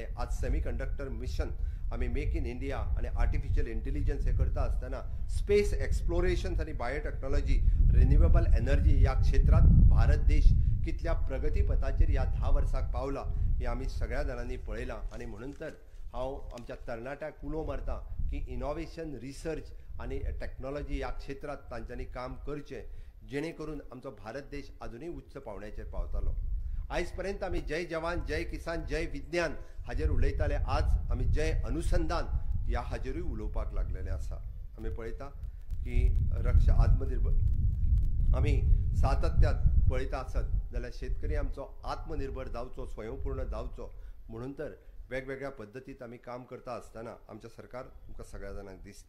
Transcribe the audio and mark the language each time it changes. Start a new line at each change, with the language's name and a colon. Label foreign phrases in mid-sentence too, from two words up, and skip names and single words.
Konkani: आज
English: semiconductor mission
Konkani: आमी
English: Make in India
Konkani: आनी
English: artificial intelligence
Konkani: हे करता आसतना
English: space exploration
Konkani: आनी बायोटेक्नॉलॉजी,
English: renewable energy
Konkani: ह्या क्षेत्रांत भारत देश कितल्या प्रगती पथाचेर ह्या 10 वर्सांक पावला हे आमी सगळ्या जाणांनी पळयलां. आनी म्हणून तर हांव आमच्या तरणाट्याक उलो मारता की
English: innovation, research
Konkani: आनी टेक्नॉलॉजी ह्या क्षेत्रांत तांच्यांनी काम करचें जेणे करून आमचो भारत देश अजुनूय उच्च पावण्याचेर पावतलो. आयज पर्यंत आमी जय जवान, जय किसान, जय विज्ञान हाजेर उलयताले. आज आमी जय अनुसंधान ह्या हाजेरूय उलोवपाक लागलेले आसा. आमी पळयता की आत्मनिर्भर आमी सातत्यात पळयता आसत जाल्यार शेतकरी आमचो आत्मनिर्भर जावचो, स्वयंपूर्ण जावचो म्हणून तर वेगवेगळ्या पद्दतीत आमी काम करता आसतना आमचें सरकार आमकां सगळ्या जाणांक दिसता.